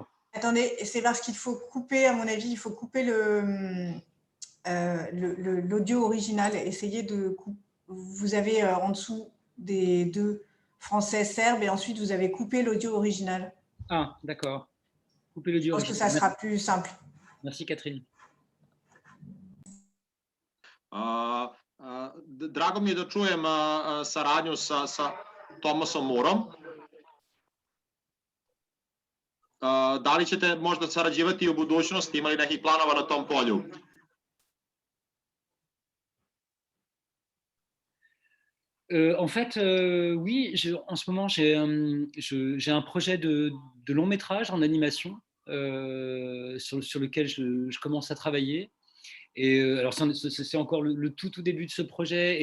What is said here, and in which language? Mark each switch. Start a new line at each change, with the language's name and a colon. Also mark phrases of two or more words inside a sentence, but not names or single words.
French: Attendez, c'est parce qu'il faut couper, à mon avis, il faut couper l'audio original. Essayez de couper. Vous avez en dessous des deux français serbes et ensuite vous avez coupé l'audio original. Ah, d'accord. Couper l'audio original. Je pense que ça sera plus simple. Merci, Catherine.
Serbian: Drago mi je da čujem saradnju sa Tomasom Moorom. Da li ćete možda sarađivati u budućnosti, imali nekih planova na tom polju?
French: En fait, oui, en ce moment, j'ai un projet de long métrage en animation sur lequel je commence à travailler. Et alors, c'est encore le tout début de ce projet.